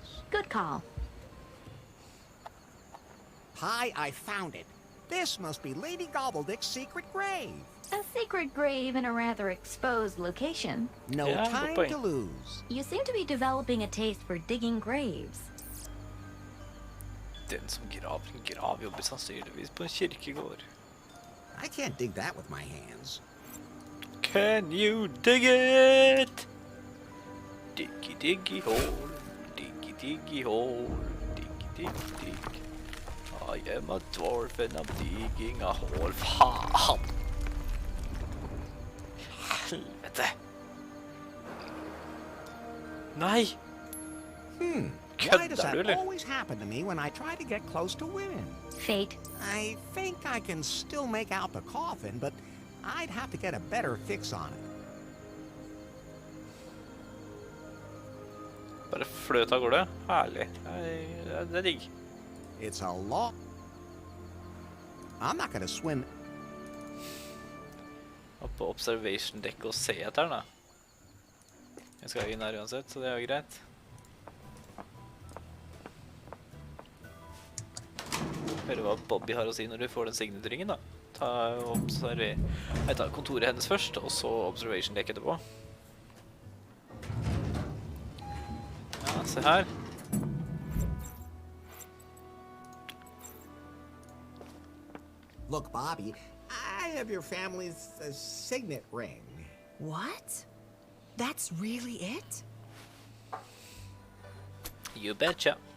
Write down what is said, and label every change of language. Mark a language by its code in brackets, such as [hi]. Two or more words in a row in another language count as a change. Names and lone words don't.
[en] Good call. Hi, I found it. This must be Lady Gobbledick's secret grave. A secret grave in a rather exposed location. No Yeah, good time point. to lose. You seem to be developing a taste for digging graves. [no] Den som graver en grav jobber sannsynligvis på en kirkegård. [en] I can't dig that with my hands. Can you dig it? Diggy diggy hole, diggy diggy hole, diggy diggy dig. I am a dwarf and I'm digging a hole. [no] Faen! Helvete! Nei! [en] Why [no] Kødder [en] does [no] du, [en] that [no] eller? [en] always happen to me when I try to get close to women? Fate. I think I can still make out the coffin, but I'd have to get a better fix on it. [no] Bare fløt av gårde. Herlig. Det er digg. [en] It's a lot. I'm not gonna swim. [no] Opp på [en] observation deck [no] og se etter den, da. Jeg skal inn her uansett, så det er jo greit. Høre hva Bobby har å si når du får den signaturringen, da. Jeg tar kontoret hennes først, og så [en] observation deck [no] etterpå. Ja, se her. [en] Look, Bobby, I have your family's signet ring. What? That's really it? You betcha.